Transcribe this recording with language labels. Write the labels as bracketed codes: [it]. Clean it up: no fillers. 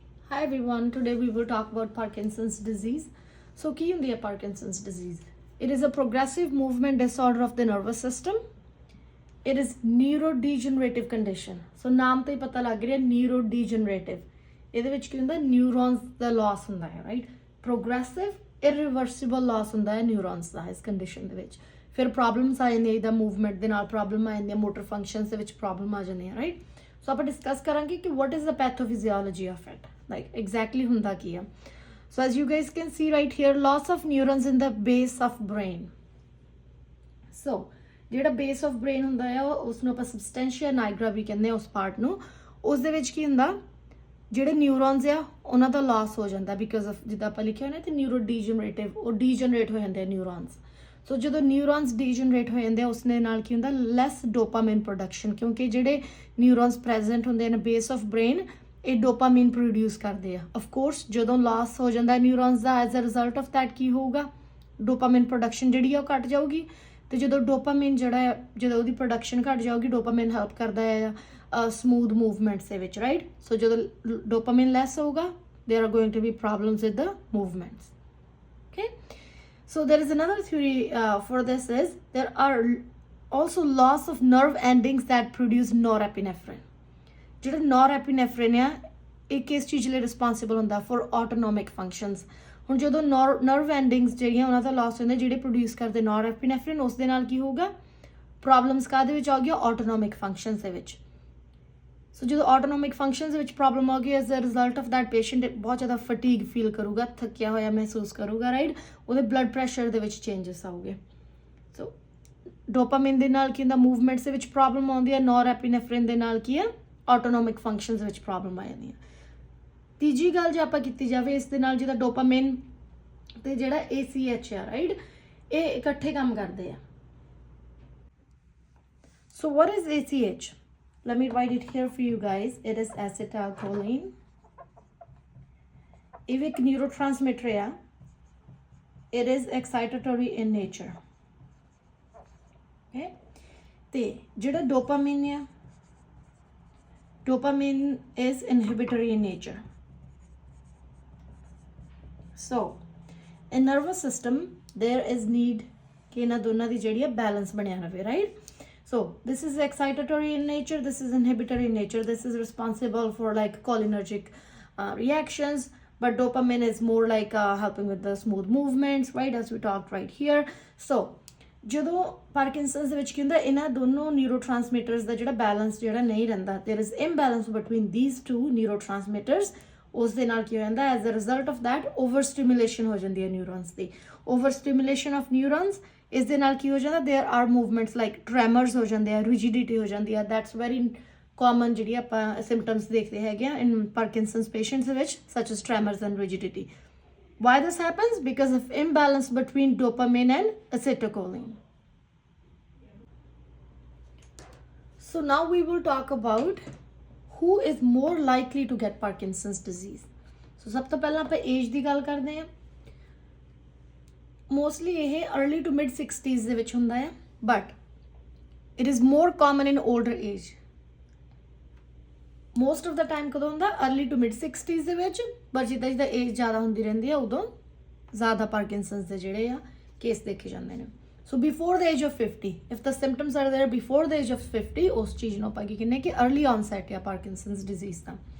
[en] Hi everyone, today we will talk about Parkinson's disease. So [pa] ਕੀ ਹੁੰਦੀ ਹੈ [en] Parkinson's disease? It is a progressive movement disorder of the nervous system. It is neurodegenerative condition. [pa] So ਨਾਮ ਤੋਂ ਹੀ ਪਤਾ ਲੱਗ ਰਿਹਾ neurodegenerative. ਇਹਦੇ ਵਿੱਚ ਕੀ ਹੁੰਦਾ ਨਿਊਰੋਨਸ ਦਾ ਲਾਸ ਹੁੰਦਾ ਹੈ, ਰਾਈਟ? [en] Progressive irreversible loss [pa] ਹੁੰਦਾ ਹੈ ਨਿਊਰੋਨਸ ਦਾ ਇਸ ਕੰਡੀਸ਼ਨ ਦੇ ਵਿੱਚ. ਫਿਰ ਪ੍ਰੋਬਲਮਸ ਆ ਜਾਂਦੀਆਂ ਇਹਦਾ ਮੂਵਮੈਂਟ ਦੇ ਨਾਲ ਪ੍ਰੋਬਲਮ ਆ ਜਾਂਦੀਆਂ ਮੋਟਰ ਫੰਕਸ਼ਨਸ ਦੇ ਵਿੱਚ ਪ੍ਰੋਬਲਮ ਆ ਜਾਂਦੀਆਂ, ਰਾਈਟ? ਸੋ ਆਪਾਂ ਡਿਸਕਸ ਕਰਾਂਗੇ ਕਿ [en] what is the pathophysiology of it, like exactly [pa] ਹੁੰਦਾ ਕੀ ਆ. [en] So as you guys can see right here, loss of neurons in the base of brain. [pa] So ਜਿਹੜਾ base of brain ਹੁੰਦਾ ਆ ਉਸਨੂੰ ਆਪਾਂ substantia nigra ਵੀ ਕਹਿੰਦੇ ਆ ਉਸ ਪਾਰਟ ਨੂੰ. ਉਸ ਦੇ ਵਿੱਚ ਕੀ ਹੁੰਦਾ ਜਿਹੜੇ ਨਿਊਰੋਨਸ ਆ ਉਹਨਾਂ ਦਾ ਲਾਸ ਹੋ ਜਾਂਦਾ ਬਿਕਾਜ਼ ਆਫ ਜਿੱਦਾਂ ਆਪਾਂ ਲਿਖਿਆ ਨਾ ਤੇ ਨਿਊਰੋਡੀਜਨਰੇਟਿਵ ਉਹ ਡੀਜਨਰੇਟ ਹੋ ਜਾਂਦੇ ਆ ਨਿਊਰੋਨਸ. ਸੋ ਜਦੋਂ ਨਿਊਰੋਨਸ ਡੀਜਨਰੇਟ ਹੋ ਜਾਂਦੇ ਆ ਉਸ ਦੇ ਨਾਲ ਕੀ ਹੁੰਦਾ ਲੈਸ ਡੋਪਾਮਾਈਨ ਪ੍ਰੋਡਕਸ਼ਨ ਕਿਉਂਕਿ ਜਿਹੜੇ ਨਿਊਰੋਨਸ ਪ੍ਰੈਜ਼ੈਂਟ ਹੁੰਦੇ ਨੇ ਬੇਸ ਆਫ ਬ੍ਰੇਨ ਇਹ ਡੋਪਾਮਾਈਨ ਪ੍ਰੋਡਿਊਸ ਕਰਦੇ ਆ. ਆਫ ਕੋਰਸ ਜਦੋਂ ਲਾਸ ਹੋ ਜਾਂਦਾ ਨਿਊਰੋਨਸ ਦਾ [en] as a result of that [pa] ਕੀ ਹੋਊਗਾ ਡੋਪਾਮਾਈਨ ਪ੍ਰੋਡਕਸ਼ਨ ਜਿਹੜੀ ਆ ਉਹ ਘਟ ਜਾਊਗੀ ਤੇ ਜਦੋਂ ਡੋਪਾਮਾਈਨ ਜਿਹੜਾ ਜਦੋਂ ਉਹਦੀ ਪ੍ਰੋਡਕਸ਼ਨ ਘਟ ਜਾਊਗੀ ਡੋਪਾਮਾਈਨ ਹੈਲਪ ਕਰਦਾ ਆ ਸਮੂਥ ਮੂਵਮੈਂਟਸ ਦੇ ਵਿੱਚ, ਰਾਈਟ? ਸੋ ਜਦੋਂ ਡੋਪਾਮਾਈਨ ਲੈਸ ਹੋਊਗਾ [en] there are going to be problems with the movements. Okay, so there is another theory for this is there are also loss of nerve endings that produce norepinephrine. [pa] ਜਿਹੜਾ norepinephrine ਆ ਇਹ ਕਿਸ ਚੀਜ਼ ਲਈ responsible ਹੁੰਦਾ for autonomic functions. ਹੁਣ ਜਦੋਂ nerve ਐਂਡਿੰਗਸ ਜਿਹੜੀਆਂ ਉਹਨਾਂ ਦਾ ਲਾਸ ਹੁੰਦਾ ਜਿਹੜੇ ਪ੍ਰੋਡਿਊਸ ਕਰਦੇ norepinephrine ਉਸ ਦੇ ਨਾਲ ਕੀ ਹੋਊਗਾ ਪ੍ਰੋਬਲਮਸ ਕਾਹਦੇ ਵਿੱਚ ਆ ਗਿਆ ਆਟੋਨੋਮਿਕ ਫੰਕਸ਼ਨਸ ਦੇ ਵਿੱਚ. ਸੋ ਜਦੋਂ ਆਟੋਨੋਮਿਕ ਫੰਕਸ਼ਨਸ ਵਿੱਚ ਪ੍ਰੋਬਲਮ ਆ ਗਈ [en] as a result of that [pa] patient ਬਹੁਤ ਜ਼ਿਆਦਾ ਫਟੀਗ ਫੀਲ ਕਰੂਗਾ ਥੱਕਿਆ ਹੋਇਆ ਮਹਿਸੂਸ ਕਰੂਗਾ, ਰਾਈਟ? ਉਹਦੇ ਬਲੱਡ ਪ੍ਰੈਸ਼ਰ ਦੇ ਵਿੱਚ ਚੇਂਜਸ ਆਉਗੇ. ਸੋ ਡੋਪਾਮਾਈਨ ਦੇ ਨਾਲ ਕੀ ਹੁੰਦਾ ਮੂਵਮੈਂਟਸ ਦੇ ਵਿੱਚ ਪ੍ਰੋਬਲਮ ਆਉਂਦੀ ਹੈ ਨੋਰਐਪੀਨੇਫ੍ਰਿਨ ਦੇ ਨਾਲ ਕੀ ਆ ਆਟੋਨੋਮਿਕ ਫੰਕਸ਼ਨਸ ਵਿੱਚ ਪ੍ਰੋਬਲਮ ਆ ਜਾਂਦੀ ਹੈ. ਤੀਜੀ ਗੱਲ ਜੇ ਆਪਾਂ ਕੀਤੀ ਜਾਵੇ ਇਸ ਦੇ ਨਾਲ ਜਿਹਦਾ ਡੋਪਾਮਾਈਨ ਤੇ ਜਿਹੜਾ ACH ਆ, ਰਾਈਟ? ਇਹ ਇਕੱਠੇ ਕੰਮ ਕਰਦੇ ਆ. [en] So what is ACH? Let me write it here for you guys. It is acetylcholine. [pa] ਇਹ ਇੱਕ neurotransmitter ਆ. [en] It is excitatory in nature. Okay? [pa] ਤੇ ਜਿਹੜਾ ਡੋਪਾਮਾਈਨ ਆ [en] dopamine is inhibitory in nature. So in nervous system there is need [pa] ਕਿ ਇਹਨਾਂ ਦੋਨਾਂ ਦੀ ਜਿਹੜੀ ਆ [en] balance [pa] ਬਣਿਆ ਰਵੇ, [en] right? So this is excitatory in nature, this is inhibitory in nature, this is responsible for like cholinergic reactions, but dopamine is more like helping with the smooth movements, right, as we talked right here. [pa] So ਜਦੋਂ ਪਾਰਕਿੰਸਨਸ ਦੇ ਵਿੱਚ ਕੀ ਹੁੰਦਾ ਇਹਨਾਂ ਦੋਨੋਂ ਨਿਊਰੋਟ੍ਰਾਂਸਮੀਟਰਸ ਦਾ ਜਿਹੜਾ balance ਜਿਹੜਾ ਨਹੀਂ ਰਹਿੰਦਾ [en] there is imbalance between these two neurotransmitters. [pa] ਉਸ ਦੇ ਨਾਲ ਕੀ ਹੋ ਜਾਂਦਾ [en] as a result of that [pa] over ਸਟਿਮੂਲੇਸ਼ਨ ਹੋ ਜਾਂਦੀ ਹੈ ਨਿਊਰੋਨਸ ਦੀ. ਓਵਰ ਸਟਿਮੂਲੇਸ਼ਨ ਆਫ ਨਿਊਰੋਨਸ ਇਸ ਦੇ ਨਾਲ ਕੀ ਹੋ ਜਾਂਦਾ [en] there are movements like tremors [pa] ਹੋ ਜਾਂਦੇ ਆ ਰਿਜਿਡਿਟੀ ਹੋ ਜਾਂਦੀ ਆ. [en] that's very common [pa] ਜਿਹੜੀ ਆਪਾਂ ਸਿੰਪਟਮਸ ਦੇਖਦੇ ਹੈਗੇ ਆ ਇਨ ਪਾਰਕਿੰਸਨਸ ਪੇਸ਼ੈਂਟਸ ਦੇ ਵਿੱਚ [en] such as tremors and rigidity. Why this happens? Because of imbalance between dopamine and acetylcholine. So now we will talk about who is more likely to get Parkinson's disease. [pa] So ਸਭ ਤੋਂ ਪਹਿਲਾਂ ਆਪਾਂ age ਦੀ ਗੱਲ ਕਰਦੇ ਹਾਂ. [en] mostly ਇਹ early to mid 60s [pa] ਦੇ ਵਿੱਚ ਹੁੰਦਾ ਹੈ [en] but it is more common in older age. Most of the time [pa] ਕਦੋਂ ਹੁੰਦਾ [en] early to mid 60s [pa] ਦੇ ਵਿੱਚ, ਪਰ ਜਿੱਦਾਂ ਜਿੱਦਾਂ ਏਜ ਜ਼ਿਆਦਾ ਹੁੰਦੀ ਰਹਿੰਦੀ ਆ ਉਦੋਂ ਜ਼ਿਆਦਾ ਪਾਰਕਿੰਸਨਸ ਦੇ ਜਿਹੜੇ ਆ ਕੇਸ ਦੇਖੇ ਜਾਂਦੇ ਨੇ. [en] so before the age of 50 if the symptoms are there before the age of 50 [pa] ਉਸ ਚੀਜ਼ ਨੂੰ ਆਪਾਂ ਕੀ ਕਹਿੰਦੇ ਕਿ [en] Early onset ਆ Parkinson's disease ਦਾ.